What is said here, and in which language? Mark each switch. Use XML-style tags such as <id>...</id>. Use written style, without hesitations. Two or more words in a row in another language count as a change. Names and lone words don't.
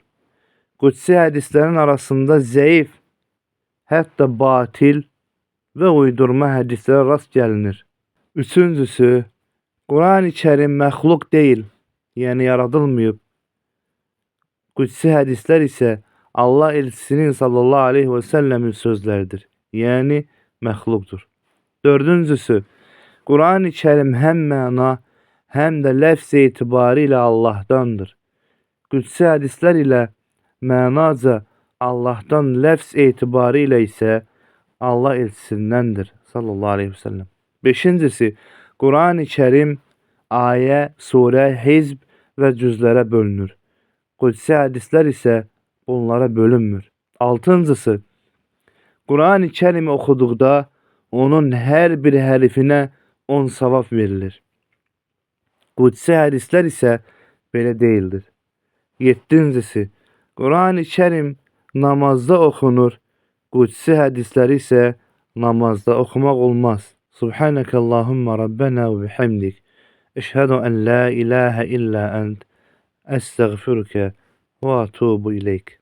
<az>Qudsi hədislərin arasında zəif, hətta batil və uydurma hədislərə rast gəlinir. Üçüncüsü, Kur'an-ı Kerim məxluq deyil, yani yaradılmayıb. Qudsi hədislər isə Allah elçisinin</az> <ar>صلى الله عليه وسلم</ar> <az>sözləridir, yani məxluqdur. Dördüncüsü, Kur'an-ı Kerim hem məna, hem de lefz etibarıyla Allah'tandır. Qudsi hədislər ilə mənaca Allah'tan, lefz etibarıyla ise Allah elçisindəndir</az> <ar>صلى الله عليه وسلم.</ar> <az>Beşincisi, Kur'an-ı Kerim ayə, surə, hizb və cüzlərə bölünür. Qudsi hədislər isə bunlara bölünmür. Altıncısı, Kur'an-ı Kerim'i oxuduqda onun hər bir hərfinə 10 savab verilir. Qudsi hədislər isə belə deyildir. Yeddincisi, Kur'an-ı Kerim namazda oxunur. Qudsi hədisləri isə namazda oxumaq olmaz.</az> <ar>سبحانك اللهم ربنا وبحمدك. أشهد أن لا إله إلا أنت. أستغفرك وأتوب إليك.</ar>